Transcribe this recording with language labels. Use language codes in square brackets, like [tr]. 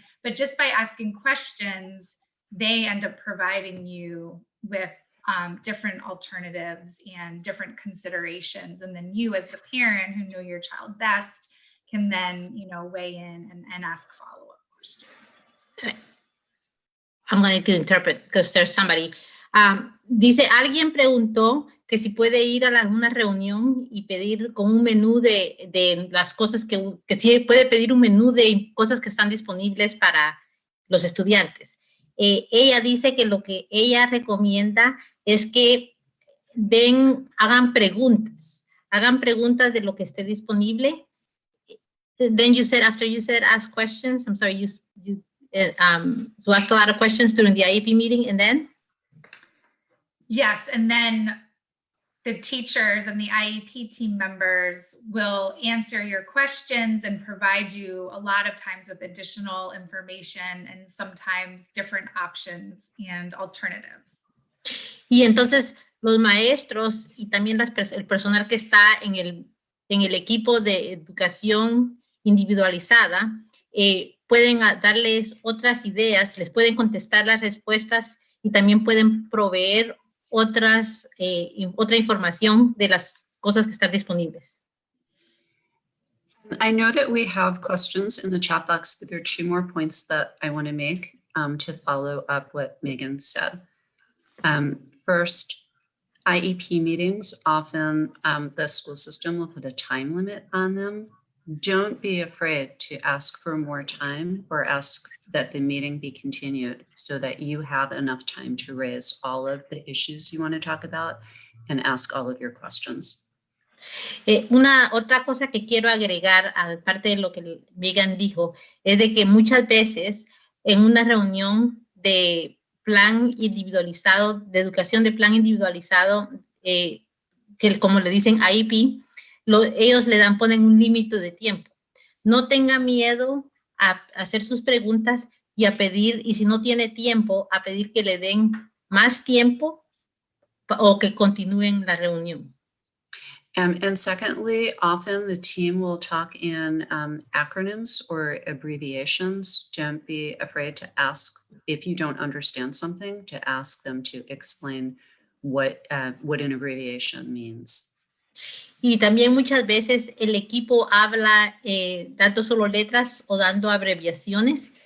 [en] But just by asking questions, they end up providing you with different alternatives and different considerations. And then you, as the parent who know your child best, can then, weigh in and ask follow-up questions. I'm going to interpret because there's somebody. [es] Dice, alguien preguntó que si puede ir a una reunión y pedir con un menú de las cosas que si puede pedir un menú de cosas que están disponibles para los estudiantes. Ella dice que lo que ella recomienda es que hagan preguntas de lo que esté disponible. [en] Then you said, after you said ask questions, I'm sorry, so ask a lot of questions during the IEP meeting, and then? Yes, and then the teachers and the IEP team members will answer your questions and provide you a lot of times with additional information and sometimes different options and alternatives. [es] Y entonces los maestros y también el personal que está en el equipo de educación individualizada pueden darles otras ideas, les pueden contestar las respuestas y también pueden proveer otra información de las cosas que están disponibles. [en] I know that we have questions in the chat box, but there are 2 more points that I want to make to follow up what Megan said. First, IEP meetings, often the school system will put a time limit on them. Don't be afraid to ask for more time or ask that the meeting be continued so that you have enough time to raise all of the issues you want to talk about and ask all of your questions. [es] Otra cosa que quiero agregar, aparte de lo que Megan dijo, es de que muchas veces en una reunión de plan individualizado, de educación de plan individualizado, que como le dicen IEP, ellos ponen un límite de tiempo. No tenga miedo a hacer sus preguntas y a pedir, y si no tiene tiempo, a pedir que le den más tiempo o que continúen la reunión. [en] And secondly, often the team will talk in acronyms or abbreviations. Don't be afraid to ask if you don't understand something, to ask them to explain what an abbreviation means. [es] Y también muchas veces el equipo habla dando solo letras o dando abreviaciones.